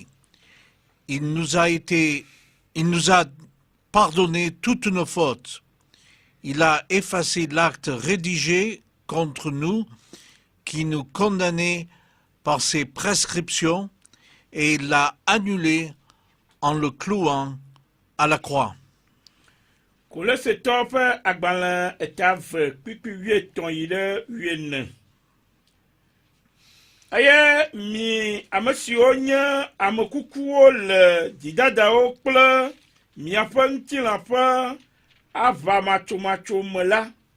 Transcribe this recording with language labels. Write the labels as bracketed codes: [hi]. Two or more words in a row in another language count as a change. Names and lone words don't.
[fr] Il nous a pardonné toutes nos fautes. Il a effacé l'acte rédigé contre nous qui nous condamnait par ses prescriptions et il l'a annulé en le clouant à la croix. [ee] Kolositɔ ƒe agbalẽ eta 2 kpekpe 8 yi ɖe 9. Eye mi ame siwo nye ame kukuwo le dzidadawo kple miaƒe ŋutilã ƒe avamatsomatso me la,